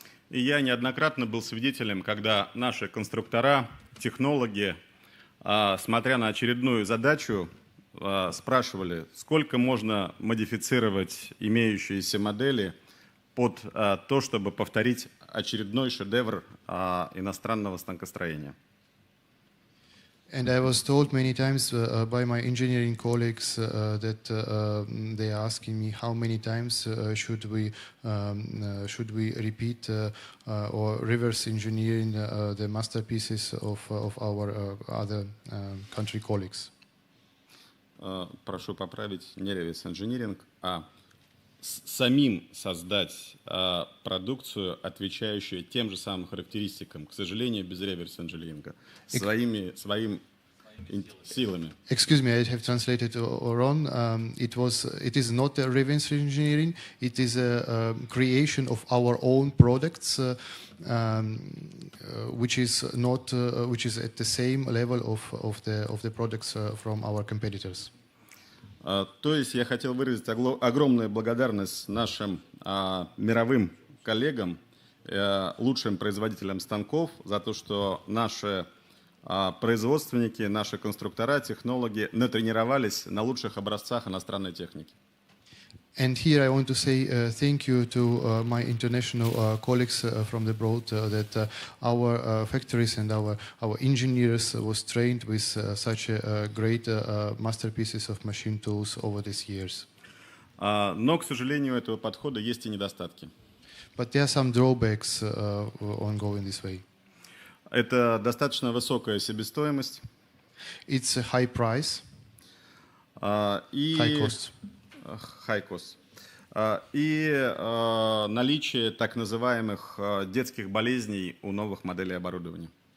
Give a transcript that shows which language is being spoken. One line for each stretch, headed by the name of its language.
Russian: И я неоднократно был свидетелем, когда наши конструктора, технологи, смотря на очередную задачу, спрашивали, сколько можно модифицировать имеющиеся модели под то, чтобы повторить очередной шедевр иностранного станкостроения.
English: And I was told many times by my engineering colleagues that they are asking me how many times should we repeat or reverse engineering the masterpieces of our other country colleagues.
Russian: Прошу поправить, не реверс-инжиниринг, а самим создать продукцию, отвечающую тем же самым характеристикам, к сожалению, без реверс-инжиниринга, своими силами.
English: Excuse me, I have translated wrong. It is not a reverse engineering. It is a creation of our own products, which is at the same level of the products from our competitors.
Russian: То есть я хотел выразить огромную благодарность нашим мировым коллегам, лучшим производителям станков за то, что наши производственники, наши конструктора, технологи натренировались на лучших образцах иностранной техники.
English: And here I want to say thank you to my international colleagues from the abroad that our factories and our engineers was trained with such great masterpieces of machine tools over these years.
Russian: Но, к сожалению, у этого подхода есть и недостатки.
English: But there are some drawbacks on going this way.
Russian: Это достаточно высокая себестоимость.
English: It's a high price, high cost. High cost.
Russian: И наличие так называемых детских болезней у новых моделей оборудования.